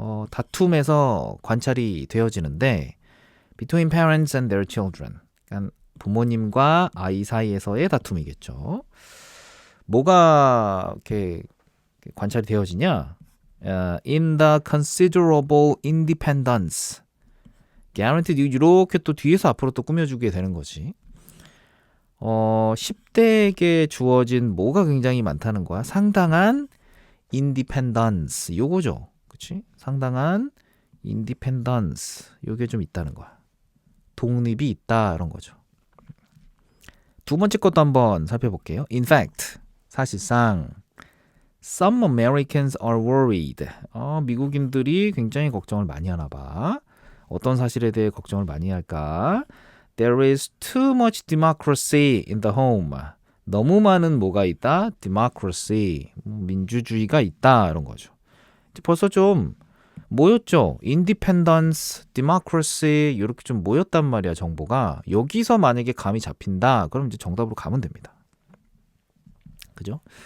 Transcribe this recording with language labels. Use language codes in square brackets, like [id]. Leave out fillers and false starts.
[ko] 다툼에서 관찰이 되어지는데 [en] between parents and their children. [ko] 그러니까 부모님과 아이 사이에서의 다툼이겠죠. 뭐가 이렇게 관찰이 되어지냐? [en] In the considerable independence. [ko] guaranteed 이렇게 또 뒤에서 앞으로 또 꾸며주게 되는 거지. 10대에게 주어진 뭐가 굉장히 많다는 거야. 상당한 independence 요거죠. 그치? 상당한 independence 요게 좀 있다는 거야. 독립이 있다 이런 거죠. 두 번째 것도 한번 살펴볼게요. [en] In fact, [ko] 사실상 [en] some Americans are worried. [ko] 미국인들이 굉장히 걱정을 많이 하나 봐. 어떤 사실에 대해 걱정을 많이 할까? [en] There is too much democracy in the home. [ko] 너무 많은 뭐가 있다? democracy, 민주주의가 있다 이런 거죠. 벌써 좀 모였죠. independence, democracy 이렇게 좀 모였단 말이야 정보가. 여기서 만약에 감이 잡힌다 그럼 이제 정답으로 가면 됩니다. 그죠?